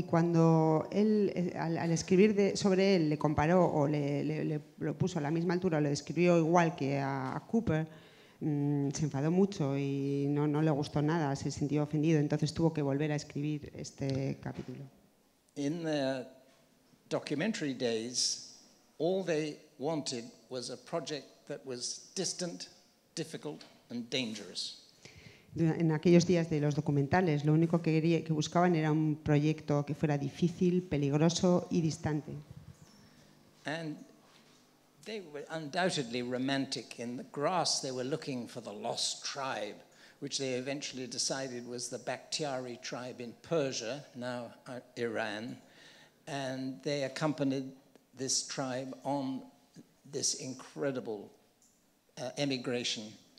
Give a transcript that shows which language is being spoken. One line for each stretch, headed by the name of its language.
Spanish: Y cuando él, al escribir sobre él, le comparó o lo puso a la misma altura, lo describió igual que a Cooper, se enfadó mucho y no le gustó nada, se sintió ofendido. Entonces tuvo que volver a escribir este capítulo.
English: In the documentary days, all they wanted was a project that was distant, difficult, and dangerous.
Spanish: En aquellos días de los documentales, lo único que buscaban era un proyecto que fuera difícil, peligroso y distante.
English: And they were undoubtedly romantic. In the grass, they were looking for the lost tribe, which they eventually decided was the Bakhtiari tribe in Persia, now Iran. And they accompanied this tribe on this incredible emigration.